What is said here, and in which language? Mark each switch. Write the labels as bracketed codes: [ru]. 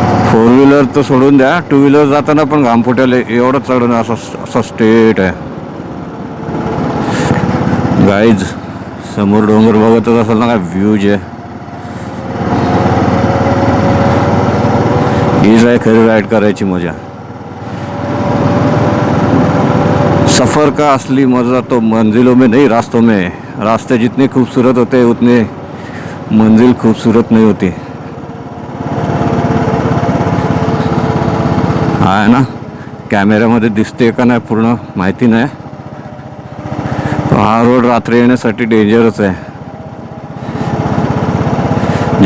[mr] 4 wheeler तर सोडून द्या, 2 व्हीलर जाताना पण घाम फुटेल एवढं चढण असं स्ट्रेट आहे. गाईज, समोर डोंगर बघतच असेल ना, काय व्ह्यूज आहे. हीच आहे खरी राईड करायची मजा. [hi] सफ़र का असली मज़ा तो मंजिलों में नहीं, रास्तों में. रास्ते जितने खूबसूरत होते उतने मंजिल खूबसूरत नहीं होती. [mr] आहे ना, कॅमेऱ्यामध्ये दिसते का नाही पूर्ण माहिती नाही. हा रोड रात्री येण्यासाठी डेंजरच आहे.